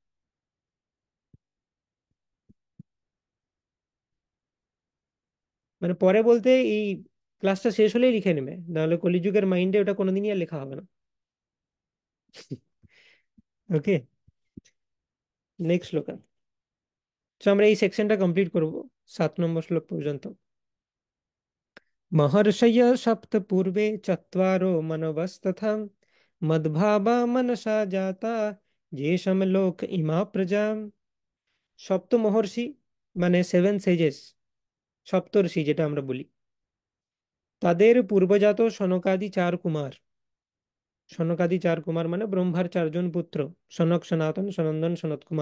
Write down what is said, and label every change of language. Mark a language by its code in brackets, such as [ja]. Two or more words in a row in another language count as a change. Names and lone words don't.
[bn] মানে পরে বলতে এই ক্লাসটা শেষ হলেই লিখে নেবে, নাহলে কলিযুগের মাইন্ডে ওটা কোনোদিনই আর লেখা হবে না। [en] okay, next [bn] শ্লোক। তো আমরা এই [en] sectionটা complete [bn] করব 7 নম্বর শ্লোক পর্যন্ত। [sa] महर्षय सप्त पूर्वे चत्वारो मनवस्तथा मद्भावा मनसा जाता যেষাম লোক ইমা প্রজা। [bn] সপ্ত মহর্ষি মানে 7 সেজেস, সপ্তর্ষি যেটা আমরা বলি, তাদের পূর্বজাত সনকাদি 4 কুমার। সনকাদি 4 কুমার মানে ব্রহ্মার 4 জন পুত্র, সনক, সনাতন, সনন্দন, সনত কুমার।